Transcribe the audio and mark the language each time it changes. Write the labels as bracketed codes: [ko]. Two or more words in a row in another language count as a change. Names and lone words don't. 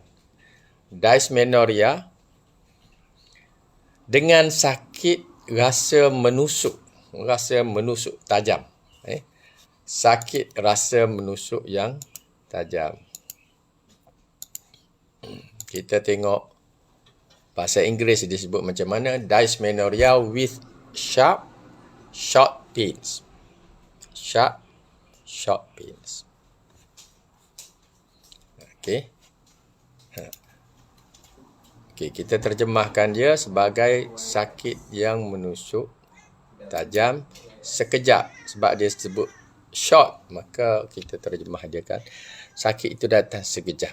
[ms] Dysmenorrhea dengan sakit rasa menusuk tajam. Sakit rasa menusuk yang tajam. Kita tengok bahasa Inggeris disebut macam mana. [en] Dysmenorrhea with sharp, short pains. Sharp, short pains. [ms] Okey. Okey, kita terjemahkan dia sebagai sakit yang menusuk tajam sekejap. Sebab dia sebut short, maka kita terjemah dia kan sakit itu datang sekejap.